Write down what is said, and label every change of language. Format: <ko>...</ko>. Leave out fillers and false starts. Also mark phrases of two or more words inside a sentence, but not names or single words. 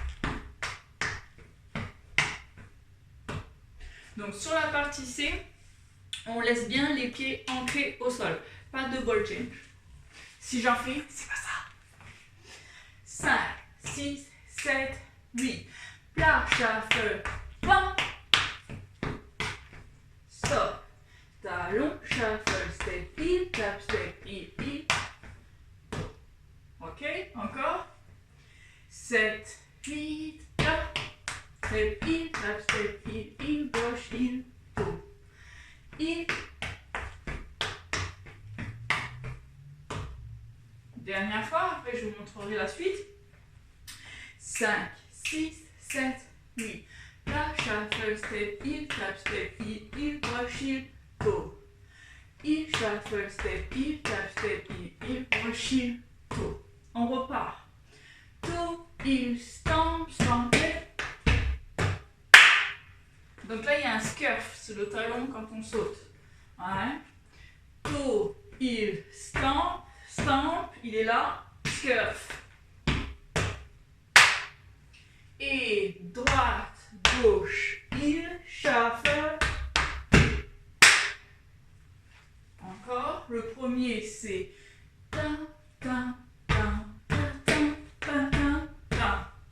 <fr>Donc, sur la partie C, on laisse bien les pieds ancrés au sol. Pas de</fr> <en>ball change.</en> <fr>Si j'en fais, c'est pas ça. 5, 6, 7, 8. Plat, shuffle, pam. Stop. Talon,</fr> <en>shuffle, step, heel, tap, step, heel.</en> <fr>Ok, encore. 7, 8, plat.</fr> <en>Step, heel, tap, step, heel, broche, heel, toe. Heel.</en> <fr>Dernière fois, après je vous montrerai la suite. 5, 6, 7, 8. Plat,</fr> <en>shuffle, step, heel, tap, step, heel, broche, heel, toe. Heel, shuffle, step, heel, tap, step, heel, broche, heel, toe.</en> <fr>On repart.</fr> <en>Toe, heel, stomp, stomp,</en> <fr>Donc là, il y a un scurf, c'est le talon quand on saute. Ouais.</fr> <en>Toe, heel, stamp, stamp,</en> <fr>il est là, scurf. Et droite, gauche,</fr> <en>heel, shuffle.</en> <fr>Encore. Le premier, c'est ta, ta, ta, ta, ta, ta, ta, ta.</fr>